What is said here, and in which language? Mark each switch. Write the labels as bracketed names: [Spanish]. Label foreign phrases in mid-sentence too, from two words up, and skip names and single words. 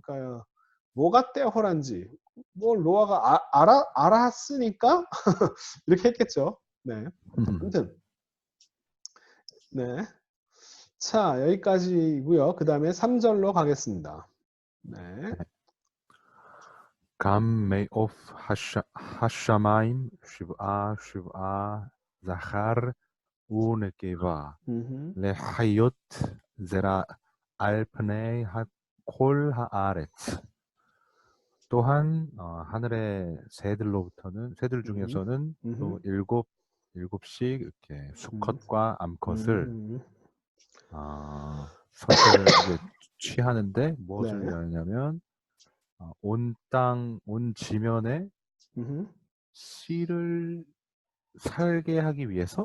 [Korean] 그러니까 뭐가 떼호란지 뭐 노아가 알았으니까 이렇게 했겠죠. 네. 아무튼 네. 자, 여기까지고요. 그 다음에 3절로 가겠습니다. 네. [Hebrew] גם מעוף השמיים שבעה זכר ונקבה לחיות זרע על פני כל הארץ. [Korean] 또한 하늘의 새들 중에서는 또 일곱씩 이렇게 수컷과 암컷을 선택을 이제 취하는데 무엇을 네. 위하냐면 온 지면에 씨를 살게 하기 위해서.